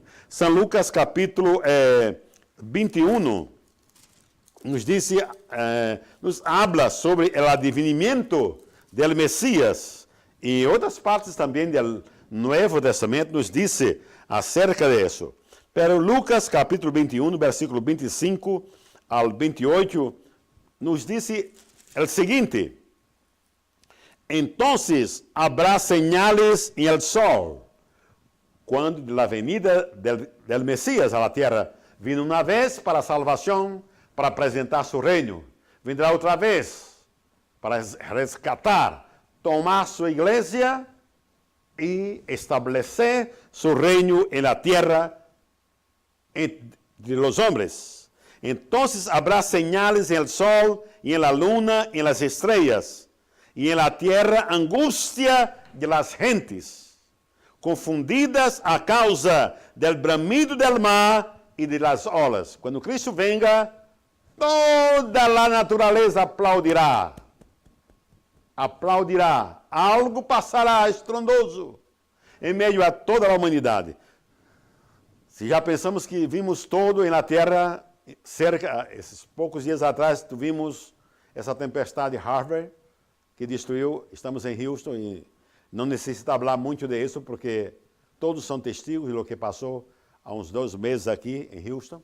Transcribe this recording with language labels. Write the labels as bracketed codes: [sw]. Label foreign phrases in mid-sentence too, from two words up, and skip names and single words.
[pt] São Lucas capítulo 21 nos diz, [es] nos habla [pt] sobre o advenimiento do Messias. E outras partes também do Novo Testamento nos diz acerca disso. Pero Lucas capítulo 21, versículo 25 ao 28, nos diz o seguinte: [es] Entonces habrá señales en el sol, quando de la venida del Mesías a la tierra. [pt] Vino uma vez para a salvação, para apresentar seu reino. Vendrá outra vez para resgatar, tomar sua igreja e estabelecer seu reino [es] en la tierra entre los hombres. Entonces habrá señales en el sol y en la luna y en las estrellas, y en la tierra angustia de las gentes, confundidas a causa del bramido del mar y de las olas. [pt] Quando Cristo venga, toda a natureza aplaudirá. Aplaudirá. Algo passará estrondoso em meio a toda a humanidade. Se já pensamos que vimos todo na terra, esses poucos dias atrás, vimos essa tempestade Harvey, que destruiu, estamos em Houston e não necessita falar muito disso, porque todos são testigos do que passou há uns 2 meses aqui em Houston.